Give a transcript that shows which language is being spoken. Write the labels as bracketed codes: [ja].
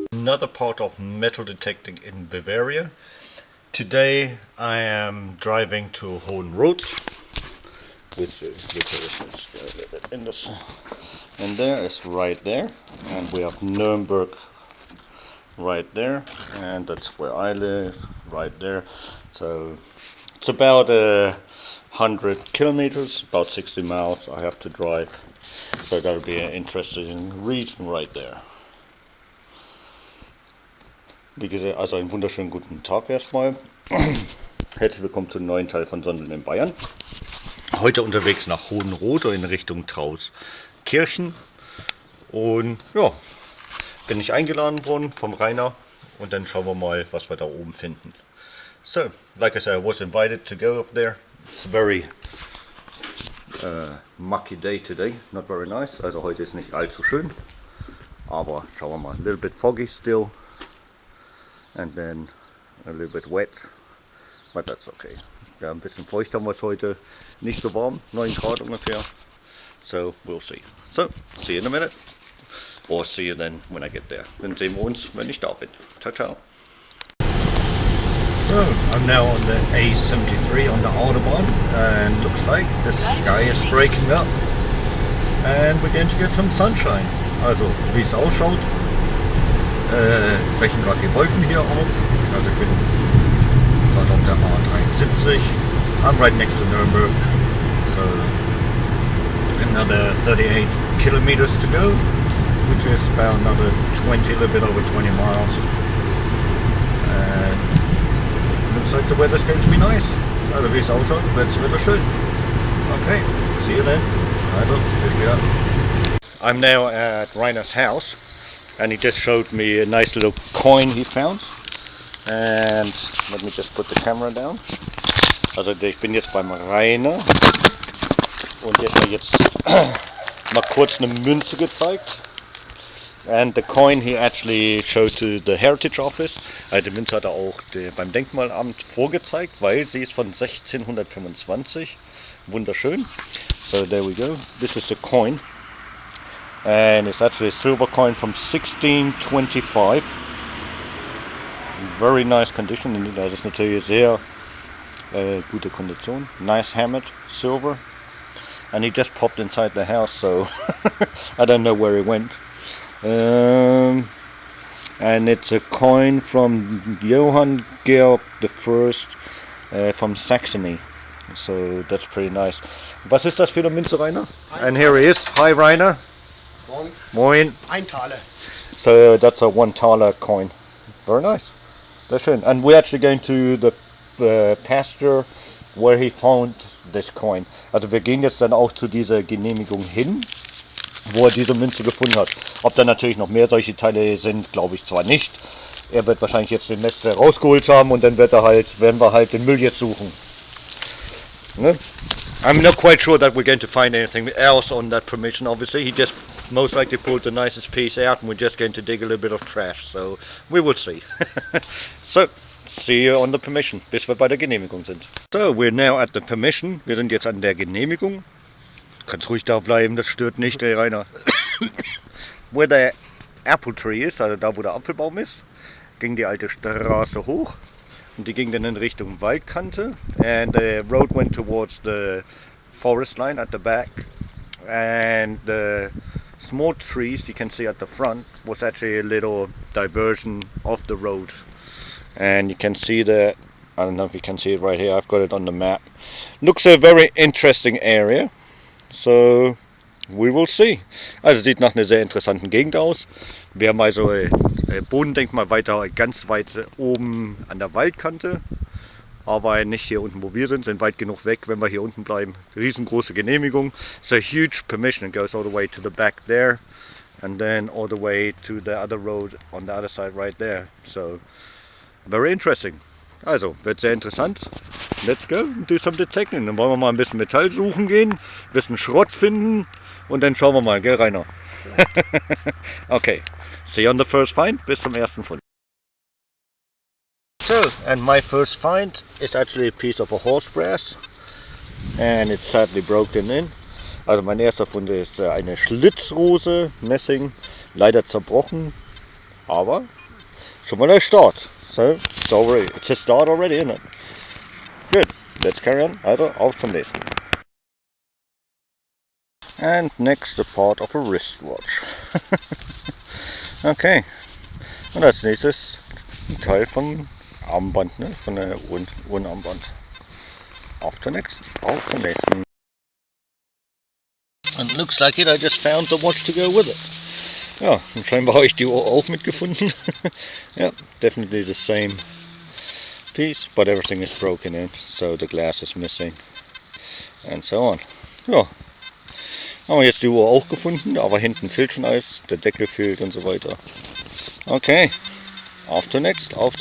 [en] another part of metal detecting in Bavaria. Today I am driving to Hohenroth, which is in this, and there is right there, and we have Nuremberg right there, and that's where I live, right there. So it's about 100 kilometers, about 60 miles I have to drive. So that'll be an interesting region right there. [de] Wie gesagt, also einen wunderschönen guten Tag erstmal. Herzlich willkommen zum neuen Teil von Sondeln in Bayern. Heute unterwegs nach Hohenroth in Richtung Trauskirchen. Und ja, bin ich eingeladen worden vom Rainer und dann schauen wir mal, was wir da oben finden. [en] So, like I said, I was invited to go up there. It's a very mucky day today, not very nice. [de] Also heute ist nicht allzu schön, aber schauen wir mal. [en] A little bit foggy still. And then a little bit wet, but that's okay. [de] Ja, ein bisschen feucht haben wir es heute, nicht so warm, 9 Grad ungefähr. [en] So, we'll see. So, see you in a minute. Or see you then when I get there. [de] Dann sehen wir uns, wenn ich da bin. Ciao, ciao. [en] So, I'm now on the A73 on the Autobahn, and looks like the sky is breaking up. And we're going to get some sunshine. [de] Also, wie es ausschaut. Brechen gerade die Wolken hier auf, also ich bin gerade auf der A73. [en] I'm right next to Nuremberg, so another 38 kilometers to go, which is about another 20, a little bit over 20 miles. And looks like the weather's going to be nice. [de] Also wie es ausschaut, wird's wieder schön. [en] Okay, see you then. [de] Also, bis wieder. [en] I'm now at Rainer's house. And he just showed me a nice little coin he found. And let me just put the camera down. [de] Also ich bin jetzt beim Rainer und der hat mir jetzt mal kurz eine Münze gezeigt. [en] And the coin he actually showed to the Heritage Office. [de] Also die Münze hat er auch beim Denkmalamt vorgezeigt, weil sie ist von 1625. Wunderschön. [en] So there we go. This is the coin. And it's actually a silver coin from 1625. Very nice condition. [de] Das ist natürlich sehr gute Kondition. [en] Nice hammered silver. And he just popped inside the house, so I don't know where he went. And it's a coin from Johann Gerd I from Saxony. So that's pretty nice. [de] Was ist das für eine Münze, Rainer? [en] And here he is. Hi, Rainer. Moin. [de] Ein Taler. [en] So that's a $1 coin. Very nice. That's [de] schön. [en] And we're actually going to the pastor where he found this coin. [de] Also wir gehen jetzt dann auch zu dieser Genehmigung hin, wo er diese Münze gefunden hat. Ob da natürlich noch mehr solche Teile sind, glaube ich zwar nicht. Er wird wahrscheinlich jetzt den Rest rausgeholt haben und dann werden wir halt den Müll jetzt suchen. Ne? [en] I'm not quite sure that we're going to find anything else on that permission, obviously. He just most likely pulled the nicest piece out and we're just going to dig a little bit of trash, so we will see. So, see you on the permission, [de] bis wir bei der Genehmigung sind. [en] So, we're now at the permission. [de] Wir sind jetzt an der Genehmigung. Du kannst ruhig da bleiben, das stört nicht, der Rainer. [en] Where the apple tree is, [de] also da wo der Apfelbaum ist, ging die alte Straße hoch. Und die ging dann in Richtung Waldkante, [en] and the road went towards the forest line at the back, and the small trees you can see at the front was actually a little diversion of the road. And you can see that, I don't know if you can see it right here, I've got it on the map. Looks a very interesting area, so we will see. [de] Also sieht nach einer sehr interessanten Gegend aus. Wir haben also Bodendenkmal weiter, ganz weit oben an der Waldkante, aber nicht hier unten, wo wir sind weit genug weg, wenn wir hier unten bleiben. Riesengroße Genehmigung. [en] It's a huge permission. It goes all the way to the back there and then all the way to the other road on the other side right there. So, very interesting. [de] Also, wird sehr interessant. [en] Let's go and do some detecting. [de] Dann wollen wir mal ein bisschen Metall suchen gehen, ein bisschen Schrott finden und dann schauen wir mal, gell Rainer? [en] Okay. See you on the first find. [de] Bis zum ersten Fund. [en] So, and my first find is actually a piece of a horse brass, and it's sadly broken in. [de] Also mein erster Fund ist eine Schlitzrose, Messing, leider zerbrochen, aber schon mal der Start. [en] So, it's a start already, isn't it? Good, let's carry on. [de] Also, auf zum nächsten. [en] And next, the part of a wristwatch. [de] Okay, und als nächstes ein Teil von Armband, ne? Von der Uhrenarmband. Auf zum nächsten. [en] And looks like it, I just found the watch to go with it. [de] Ja, und scheinbar habe ich die Uhr auch mitgefunden. [en] Yeah, definitely the same piece, but everything is broken in, so the glass is missing and so on. [de] Ja, haben wir jetzt die Uhr auch gefunden, aber hinten fehlt schon alles, der Deckel fehlt und so weiter. Okay, auf zum nächsten.